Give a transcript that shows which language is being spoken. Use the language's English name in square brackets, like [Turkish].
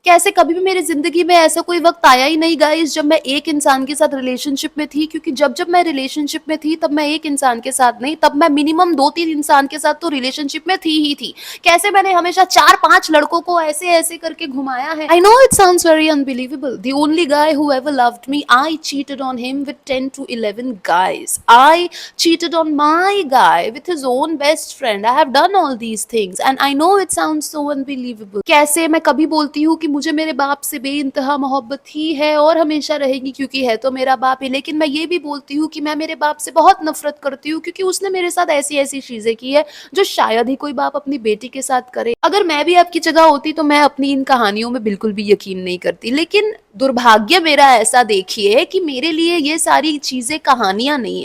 [Hindi] कैसे कभी भी मेरी जिंदगी में ऐसा कोई वक्त आया ही नहीं गाइस जब मैं एक इंसान के साथ रिलेशनशिप में थी, क्योंकि जब जब मैं रिलेशनशिप में थी तब मैं एक इंसान के साथ नहीं, तब मैं मिनिमम 2-3 इंसान के साथ तो रिलेशनशिप में थी ही थी। कैसे मैंने हमेशा 4-5 लड़कों को ऐसे ऐसे करके घुमाया है। [English] I know it sounds very unbelievable. The only guy who ever loved me, I cheated on him with 10 to 11 guys. I cheated on my guy with his own best friend. I have done all these things and I know it sounds so unbelievable. [Hindi] कैसे मैं कभी बोलती हूँ कि मुझे मेरे बाप से बेइंतहा मोहब्बत ही है और हमेशा रहेगी, क्योंकि है तो मेरा बाप ही, लेकिन मैं ये भी बोलती हूँ कि मैं मेरे बाप से बहुत नफरत करती हूँ, क्योंकि उसने मेरे साथ ऐसी ऐसी चीजें की है जो शायद ही कोई बाप अपनी बेटी के साथ करे। अगर मैं भी आपकी जगह होती तो मैं अपनी इन कहानियों में बिल्कुल भी यकीन नहीं करती, लेकिन दुर्भाग्य मेरा ऐसा देखिए कि मेरे लिए ये सारी चीजें कहानियां नहीं।